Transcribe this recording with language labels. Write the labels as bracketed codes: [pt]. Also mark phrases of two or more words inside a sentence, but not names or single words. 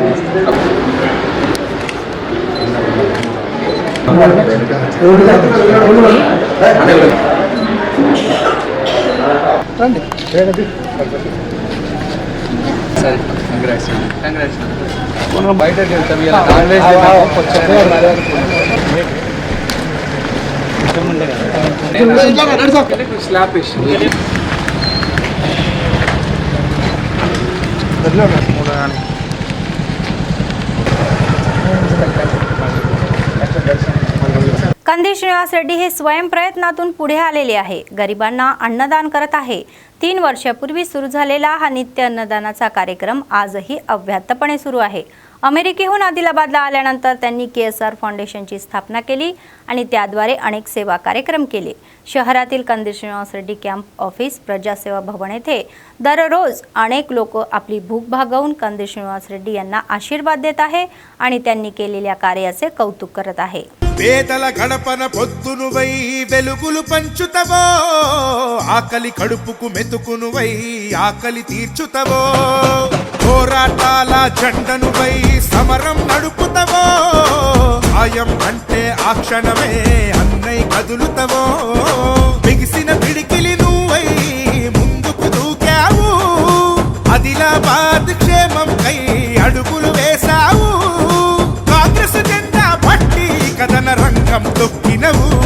[te] సరే కంగ్రాట్స్ మనం బయటకు వెళ్తాం ఇలా [en] non veg [te] స్లాబ్ వేసి [mr] कंदी श्रीनिवास रेड्डी हे स्वयं प्रयत्नातून पुढे आलेले आहे. गरिबांना अन्नदान करत आहे. 3 वर्षापूर्वी सुरू झालेला हा नित्य अन्नदानाचा कार्यक्रम आजही अव्याहतपणे सुरू आहे. अमेरिकेहून आदिलाबादला आल्यानंतर त्यांनी KSR फाउंडेशनची स्थापना केली आणि त्याद्वारे अनेक सेवा कार्यक्रम केले. शहरातील कंदी श्रीनिवास रेड्डी [en] camp office [mr] प्रजासेवा भवन येथे दररोज अनेक लोक आपली भूक भागवून कंदी श्रीनिवास रेड्डी यांना आशीर्वाद देत आहे आणि त्यांनी केलेल्या कार्याचे कौतुक करत आहे. [te] పేదల గడపన పొద్దునువై వెలుగులు పంచుతవో ఆకలి కడుపుకు మెతుకునువై ఆకలి తీర్చుతవో పోరాటాల జెండనువై సమరం నడుపుతవో ఆయం అంటే ఆ క్షణమే అన్నై కదులుతవో బిగిసిన పిడికిలి నువ్వై ముందుకు దూకావు ఆదిలాబాద్ క్షేమం కై అడుగులు వేశావు కాంగ్రెస్ జెండా పట్టి కథన రంగం తొక్కినవు